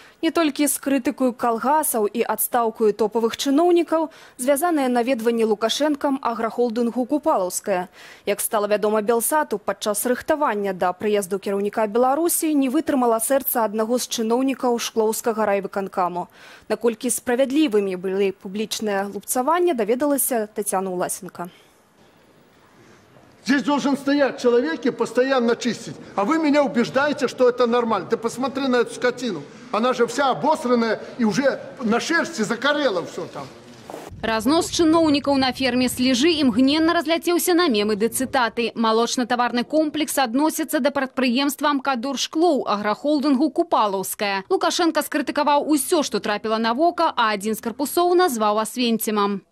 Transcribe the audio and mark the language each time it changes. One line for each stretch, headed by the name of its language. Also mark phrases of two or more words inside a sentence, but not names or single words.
Belarusian: Не толькі з крытыкаю калгасаў і адстаўкаю топавых чыноўнікаў звязаныя наведванні Лукашэнкам аграхолдынгу «Купалаўская». Як стала вядома Белсату, падчас рыхтавання да прыезду кіраўніка Беларусі не вытрымала сэрца аднаго з чыноўнікаў Шклоўскага райвыканкаму. Наколькі справядлівымі былі публічныя лупцаванні, даведалася Тетяна Уласенко.
Russian: Здесь должен стоять человек и постоянно чистить. А вы меня убеждаете, что это нормально. Ты посмотри на эту скотину. Она же вся обосранная и уже на шерсти закорела все там.
Belarusian: Разнос чыноўнікаў на ферме Слежы імгненна разляцеўся на мемы ды цытаты. Малочна-таварны комплекс адносіцца да прадпрыемства «Амкадор-Шклоў» аграхолдынгу «Купалаўская». Лукашенко скрытыкаваў усё, што трапіла на вока, а адзін з карпусоў назваў Асвенцімам.